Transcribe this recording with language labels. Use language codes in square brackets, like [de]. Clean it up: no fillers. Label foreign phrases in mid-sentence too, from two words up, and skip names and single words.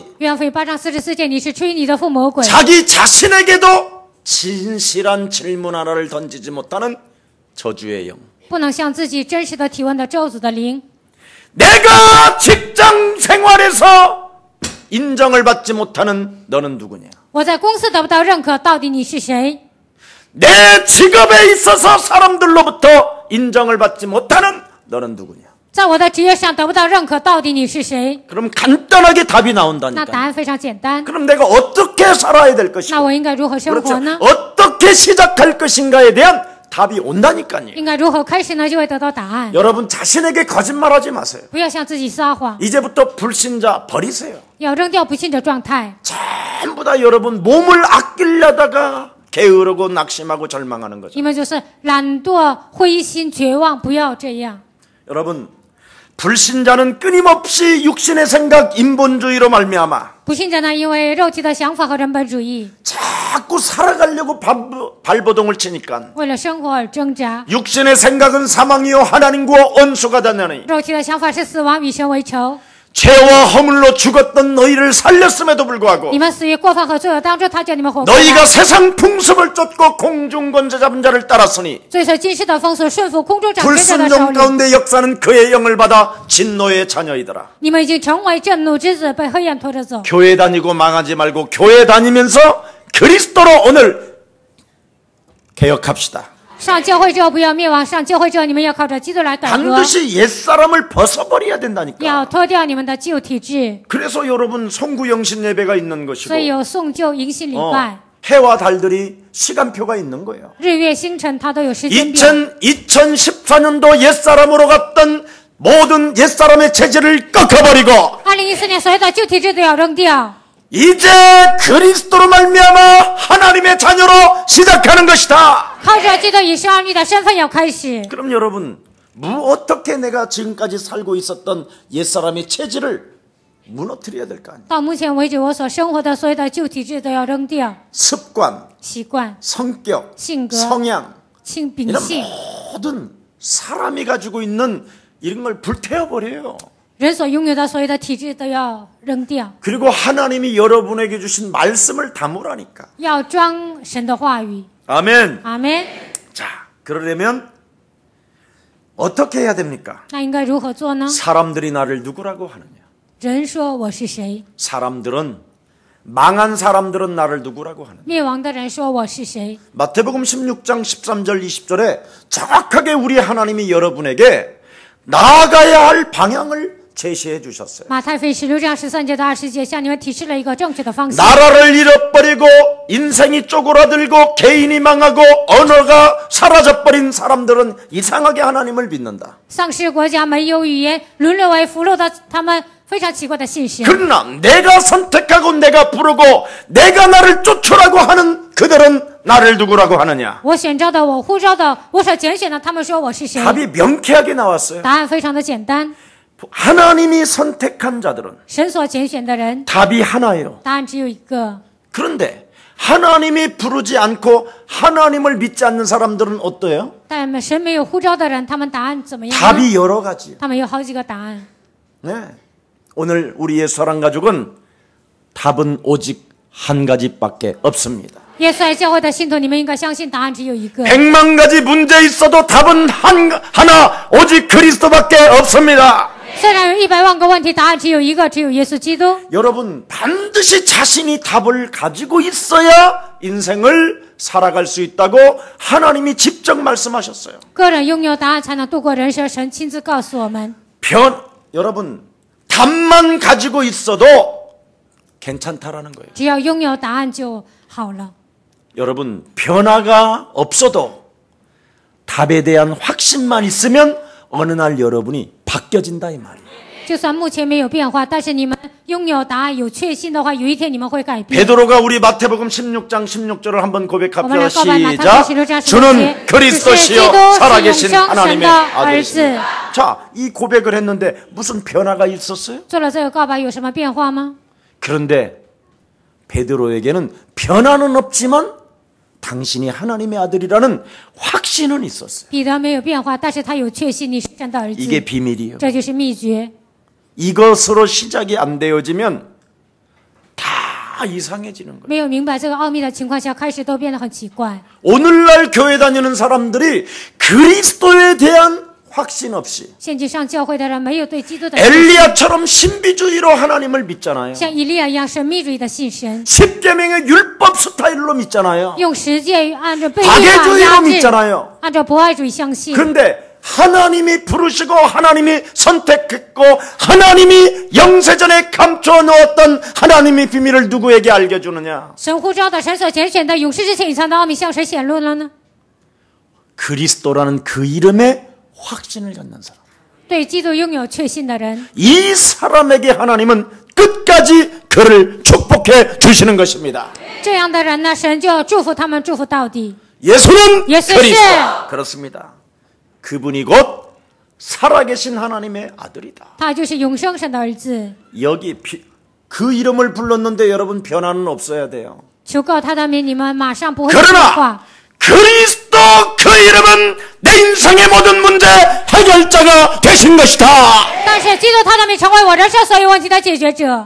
[zh] 约翰福音8章44节，你是吹你的父魔鬼。 [ko] 자기 자신에게도 진실한 질문 하나를 던지지 못하는 저주의 영. [zh] 不能向自己真实的提问的咒诅的灵。 [ko] 내가 직장 생활에서 인정을 받지 못하는 너는 누구냐? [zh] 我在公司得不到认可，到底你是谁？ [ko] 내 직업에 있어서 사람들로부터 인정을 받지 못하는 너는 누구냐? [zh] 在我的职业上得不到认可，到底你是谁？ [ko] 그럼 간단하게 답이 [zh] 那答 [ko] 나온다니까. [zh] 案非常简单。 [ko] 그럼 내가 어떻게 살아야 될 [zh] 那 [ko] 것인가? [zh] 我应该如何生活 [ko] 그렇죠. [zh] 呢？ [ko] 어떻게 시작할 것인가에 대한 답이 온다니까요. [zh] 应该如何开始呢？就会得到答案。 [ko] 여러분 자신에게 거짓말하지 마세요. [zh] 不要向自己撒谎， [ko] 이제부터 불신자 버리세요. [zh] 要扔掉不信者状态。 [ko] 전부 다 여러분 몸을 아끼려다가 게으르고 낙심하고 절망하는 거죠. [zh] 你们就是懒惰、灰心、绝望，不要这样。 [ko] 여러분 불신자는 끊임없이 육신의 생각, 인본주의로 말미암아 [zh] 不信者呢，因为肉体的想法和人本主义， [ko] 자꾸 살아가려고 발버둥을 치니까 [zh] 为了生活而挣扎。 [ko] 육신의 생각은 사망이요 하나님과 원수가 되느니 [zh] 肉体的想法是死亡，与神为仇。 [ko] 죄와 허물로 죽었던 너희를 살렸음에도 불구하고 [zh] 你们死于过犯和罪恶当中，他叫你们活过来。 [ko] 너희가 세상 풍습을 쫓고 공중권세 잡은 자를 따랐으니 [zh] 追随今世的风俗，顺服空中掌权者的手 [ko] 불순종 [zh] 里。 [ko] 가운데 역사는 그의 영을 받아 진노의 자녀이더라. [zh] 你们已经成为震怒之子，被黑暗拖着走。 [ko] 교회 다니고 망하지 말고 교회 다니면서 그리스도로 오늘 개혁합시다. [zh] 上教会之后不要灭亡，上教会之后你们要靠着基督来改革， [ko] 반드시 옛사람을 벗어버려야 [zh] 要 [ko] 된다니까. [zh] 脱掉你们的旧体质。 [ko] 그래서 여러분 송구영신 예배가 있는 것이고 [zh] 所以有送旧迎新礼拜， [ko] 해와 달들이 시간표가 있는 거예요. [zh] 日月星辰它都有时间表。 [ko] 2014년도 옛사람으로 갔던 모든 옛사람의 체질을 꺾어버리고 [zh] 2014 年所有的旧体质都要扔掉， [ko] 이제 그리스도로 말미암아 하나님의 자녀로 시작하는 것이다. [zh] 靠着基督以神儿女的身份要开始。 [ko] 그럼 여러분 어떻게 내가 지금까지 살고 있었던 옛사람의 체질을 무너뜨려야 될 거 아니에요. [zh] 到目前为止，我所生活的所有的旧体质都要扔掉， [ko] 습관, [zh] 习惯、 [ko] 성격, [zh] 性格、 [ko] 성향 [zh] 秉 [ko] 이런 [zh] 性， [ko] 모든 사람이 가지고 있는 이런 걸 불태워버려요. [zh] 人所拥有的所有的体质都要扔掉， [ko] 그리고 하나님이 여러분에게 주신 말씀을 담으라니까. [zh] 要装神的话语。 [ko] 아멘. [zh] 阿门。 [ko] 자, 그러려면 어떻게 해야 됩니까? [zh] 那应该如何做呢？ [ko] 사람들이 나를 누구라고 하느냐? [zh] 人说我是谁， [ko] 망한 사람들은 나를 누구라고 하느냐? [zh] 灭亡的人说我是谁。 [ko] 마태복음 16장 13절 20절에 정확하게 우리 하나님이 여러분에게 나아가야 할 방향을 제시해 주셨어요. [zh] 马太福音16章13节到20节，向你们提示了一个正确的方向。 [ko] 나라를 잃어버리고 인생이 쪼그라들고 개인이 망하고 언어가 사라져버린 사람들은 이상하게 하나님을 믿는다. [zh] 丧失国家没有语言，沦落为俘虏的他们非常奇怪的信神。 [ko] 그러나 내가 선택하고 내가 부르고 내가 나를 쫓으라고 하는 그들은 나를 누구라고 하느냐? [zh] 我选召的，我呼召的，我所拣选的，他们说我是谁？ [ko] 답이 명쾌하게 나왔어요. [zh] 答案非常的简单， [ko] 하나님이 선택한 자들은 [zh] 神所拣选的人， [ko] 답이 하나예요. [zh] 答案只有一个。 [ko] 그런데 하나님이 부르지 않고 하나님을 믿지 않는 사람들은 어때요? [zh] 但神没有呼召的人，他们答案怎么样呢？ [ko] 답이 여러 가지예요. [zh] 他们有好几个答案。 [ko] 네. 오늘 우리의 사랑가족은 답은 오직 한 가지밖에 없습니다. [zh] 耶稣爱教会的信徒，你们应该相信答案只有一个。 [ko] 100만 가지 문제 있어도 답은 하나 오직 그리스도밖에 없습니다. [zh] 虽然有100万个问题，答案只有一个，只有耶稣基督。 [ko] 여러분 반드시 자신이 답을 가지고 있어야 인생을 살아갈 수 있다고 하나님이 직접 말씀하셨어요. [zh] 个人拥有答案才能度过人生，神亲自告诉我们。 [ko] 여러분 답만 가지고 있어도 괜찮다라는 거예요. [zh] 只要拥有答案就好了。 [ko] 여러분, 변화가 없어도 답에 대한 확신만 있으면 어느 날 여러분이 바뀌어진다 이 말이에요. [zh] 就算目前没有变化，但是你们拥有答案、有确信的话，有一天你们会改变。 [ko] 베드로가 우리 마태복음 16장 16절을 한번 고백합시다. 시작. 주는 주는 그리스도시요 살아계신 하나님의 아들이십니다. 자, 이 고백을 했는데 무슨 변화가 있었어요? [zh] 做了这个告白有什么变化吗？ [ko] 그런데 베드로에게는 변화는 없지만 당신이 하나님의 아들이라는 확신은 있었어요. [zh] 彼得没有变化，但是他有确信你是神的儿子。 [ko] 이게 비밀이에요. [zh] 这就是秘诀。 [ko] 이것으로 시작이 안 되어지면 다 이상해지는 거예요. [zh] 没有明白这个奥秘的情况下，开始都变得很奇怪。 [ko] 오늘날 교회 다니는 사람들이 그리스도에 대한 확신 없이 [zh] 现今上教会的人没有对基督的 [ko] 엘리야처럼 신비주의로 하나님을 믿잖아요. [zh] 像以利亚一样神秘主义的信神， [ko] 십계명의 율법 스타일로 믿잖아요. [zh] 用十诫按照被律法 [ko] 박애주의로 [zh] 压制， [ko] 믿잖아요. [zh] 按照博爱主义相信。 [ko] 그런데 하나님이 부르시고 하나님이 선택했고 하나님이 영세전에 감춰 놓았던 하나님의 비밀을 누구에게 알려주느냐? [zh] 神呼召的神所拣选的永世之前隐藏的奥秘向谁显露了呢？ [ko] 그리스도라는 그 이름에 확신을 갖는 사람. [zh] 对基督拥有确信的人， [ko] 이 사람에게 하나님은 끝까지 그를 축복해 주시는 것입니다. [zh] 这样的人呢，神就要祝福他们，祝福到底。 [ko] 예수는 예수 그리스도. 씨. 그렇습니다. 그분이 곧 살아계신 하나님의 아들이다. [zh] 他就是永生神的儿子。 [ko] 여기 그 이름을 불렀는데 여러분 변화는 없어야 돼요. [zh] 求告他的名，你们马上不会变 [ko] 그러나 [zh] 化。 [ko] 그리스도 그 이름은 내 인생의 모든 문제 해결자가 되신 것이다. [zh] 但是基督他的名成为我人生所有问题的解决者。